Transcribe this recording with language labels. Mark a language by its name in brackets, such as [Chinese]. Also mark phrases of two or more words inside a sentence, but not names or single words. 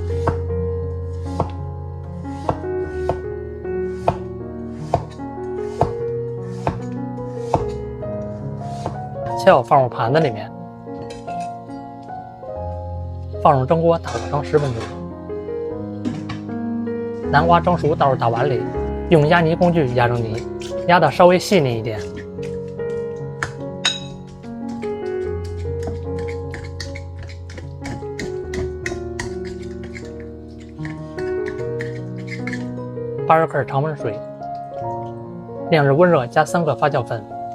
[Chinese] 切好放入盘子裡面。放入蒸鍋打5成10分鐘，南瓜蒸熟倒入大碗裡，用压泥工具压成泥，压得稍微細膩一點。80克常溫水，晾至溫熱，加3個發酵粉。